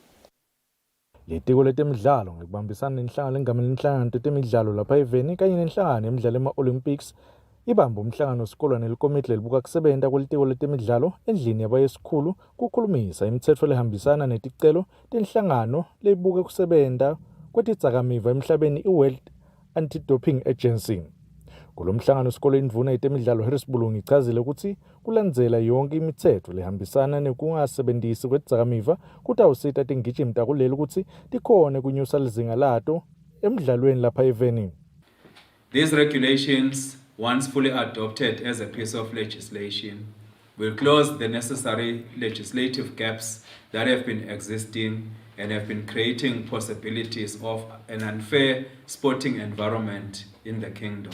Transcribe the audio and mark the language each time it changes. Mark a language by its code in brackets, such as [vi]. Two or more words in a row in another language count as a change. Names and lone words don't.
[ss] Litiko letemidlalo ngikubambisana nenhlangano lengamela inhlangano tetemidlalo lapha eveni kanye nenhlangano yemidlalo ema-Olympics ibamba umhlangano sikolo nelikomiti lelibuka kusebenta kwelitiko letemidlalo endlini yabayesikhulu kukhulumisa imithetho lehambisana neticelo tenhlangano leyibuke kusebenta kwetidzakamiva emhlabeni i-World Anti-Doping Agency. Kulomhlangano sikolo indvuna yetemidlalo Harris Bulunga ichazile ukuthi kulandzela yonke imithetho lehambisana nekungasebentisi kwetidzakamiva kutawusita tingijimi takuleli ukuthi tikhone kunyusa lizinga lato emidlalweni lapha eveni. [en] These regulations, once fully adopted as a piece of legislation, will close the necessary legislative gaps that have been existing and have been creating possibilities of an unfair sporting environment in the kingdom.